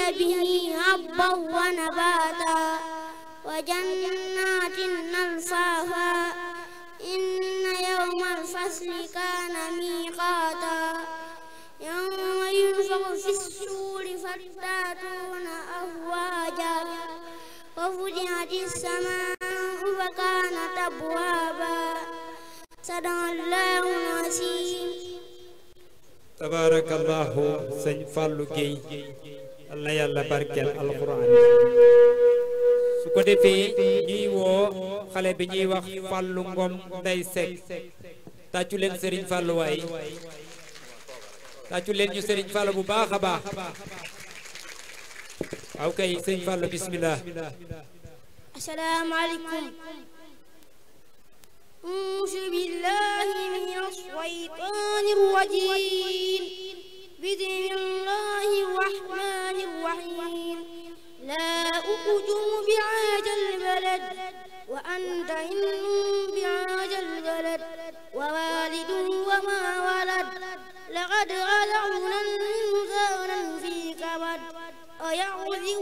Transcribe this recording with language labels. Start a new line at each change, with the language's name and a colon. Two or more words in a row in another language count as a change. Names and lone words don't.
Arabic: به حبا ونباتا وجنات ألفافا إن يوم الفصل كان ميقاتا يوم ينفخ في الصور فتأتون أفواجا وفتحت السماء فكانت أبوابا صدق الله العظيم.
Wolof: tabarakallahu sëñ Fallou Guèye yal na yàlla barkeel alquran. su ko defee ñuy woo xale bi ñuy wax Fallou Ngom Ndey Seck tàccu leen Serigne Fallou waay tàccu leen ñu Serigne Fallou bu baax a baax. waaw kay sëñ Fallou bismillah.
Arabic: السلام عليكم. أعوذ بالله من الشيطان الرجيم. بسم الله الرحمن الرحيم. لا أقسم بهذا البلد وأنت حل بهذا البلد ووالد وما ولد لقد خلقنا الإنسان في كبد أيحسب